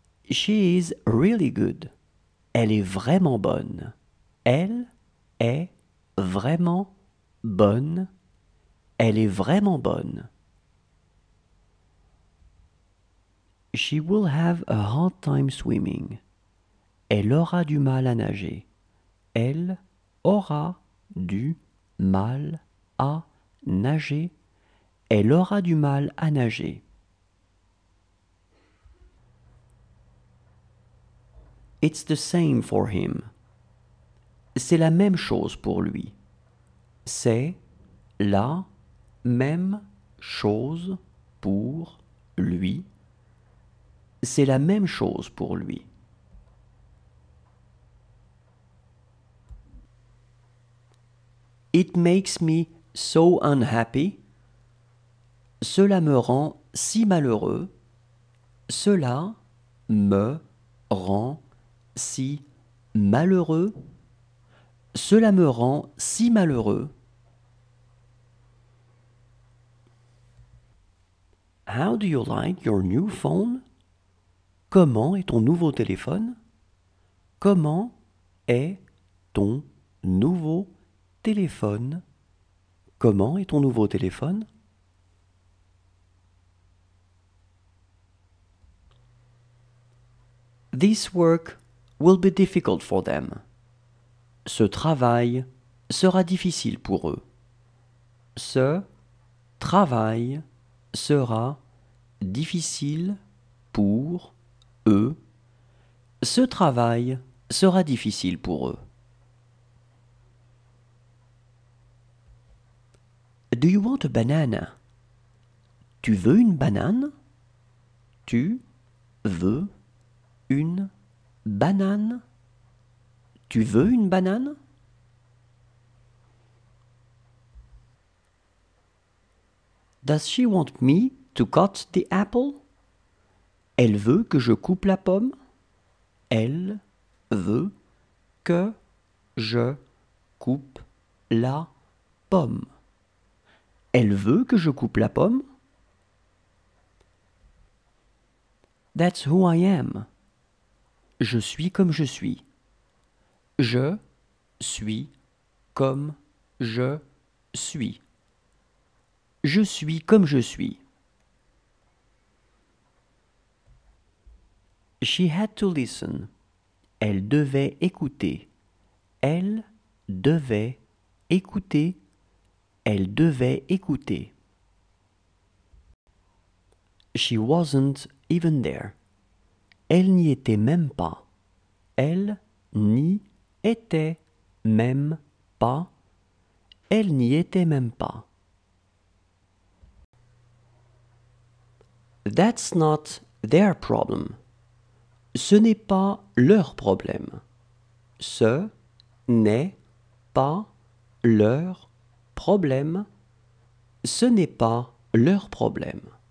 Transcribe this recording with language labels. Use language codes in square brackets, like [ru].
[en] She is really good. [fr] Elle est vraiment bonne. Elle est vraiment bonne. Elle est vraiment bonne. [en] She will have a hard time swimming. [fr] Elle aura du mal à nager. Elle aura du mal à nager. Elle aura du mal à nager. [en] It's the same for him. [fr] C'est la même chose pour lui. C'est la même chose pour lui. C'est la même chose pour lui. [en] It makes me so unhappy. [fr] Cela me rend si malheureux. Cela me rend si malheureux. Cela me rend si malheureux. [en] How do you like your new phone? [fr] Comment est ton nouveau téléphone? Comment est ton nouveau téléphone? Comment est ton nouveau téléphone? [en] This work will be difficult for them. [fr] Ce travail sera difficile pour eux. Ce travail sera difficile pour eux. Ce travail sera difficile pour eux. [en] Do you want a banana? [fr] Tu veux une banane? Tu veux une banane? Tu veux une banane? [en] Does she want me to cut the apple? [fr] Elle veut que je coupe la pomme? Elle veut que je coupe la pomme. Elle veut que je coupe la pomme? [en] That's who I am. [fr] Je suis comme je suis. Je suis comme je suis. Je suis comme je suis. [en] She had to listen. [fr] Elle devait écouter. Elle devait écouter. Elle devait écouter. [en] She wasn't even there. [fr] Elle n'y était même pas. Elle n'y était même pas, elle n'y était même pas. [en] That's not their problem. [fr] Ce n'est pas leur problème. Ce n'est pas leur problème. Ce n'est pas leur problème.